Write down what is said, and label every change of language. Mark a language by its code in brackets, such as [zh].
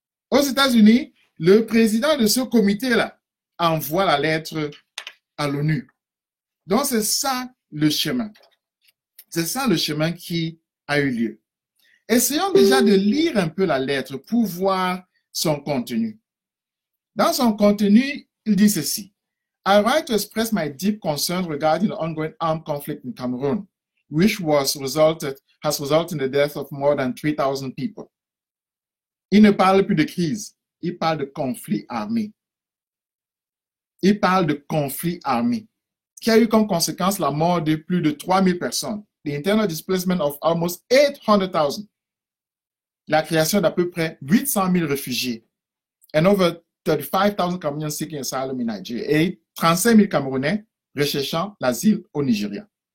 [fr] Aux États-Unis, le président de ce comité-là envoie la lettre à l'ONU. Donc c'est ça le chemin. C'est ça le chemin qui a eu lieu. Essayons déjà de lire un peu la lettre pour voir son contenu. Dans son contenu, il dit ceci. [en] I write to express my deep concern regarding the ongoing armed conflict in Cameroon, which has resulted in the death of more than 3,000 people. [fr] Il ne parle plus de crise, il parle de conflit armé. Il parle de conflit armé, qui a eu comme conséquence la mort de plus de 3,000 personnes, [en] the internal displacement of almost 800,000, [fr] la création d'à peu près 800,000 réfugiés, [en] and over 35,000 Cameroonians seeking asylum in Nigeria, [fr] et 35,000 Camerounais recherchant l'asile au Nigeria.